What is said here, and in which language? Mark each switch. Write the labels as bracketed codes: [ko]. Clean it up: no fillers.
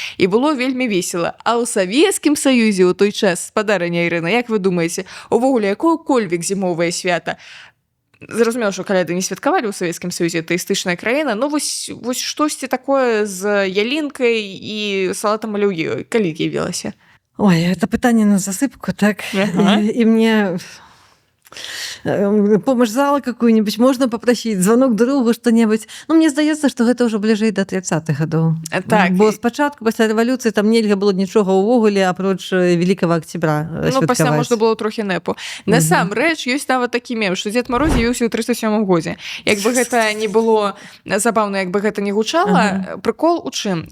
[be] І было вельмі весела. А ў Савецкім Саюзе ў той час, спадарыня Ірына, як вы думаеце, увогуле якое-кольвек зімовае свята? Зразумела, што каляды не святкавалі ў Савецкім Саюзе, тэістычная краіна, но вось штосьці такое з ялінкай і салатам аліўі, калі з'явілася? Ой, это пытанне на засыпку, так? І мне... [ru] помощь зала какую-нибудь, можно попросить, звонок другу, что-нибудь. [be] Ну, мне здаецца, што гэта ўжо бліжэй да 30-х гадоў. Так. Бо спачатку, пасля рэвалюцыі, там нельга было нічога ўвогуле, апроч Великого Октября святкаваць. Ну, пасля можна было трохі нэпу. Насамрэч, ёсць нават такі мем, што Дзед Мароз з'явіўся ў 37-м годзе. Як бы гэта не было забаўна, як бы гэта не гучала, прыкол у чым?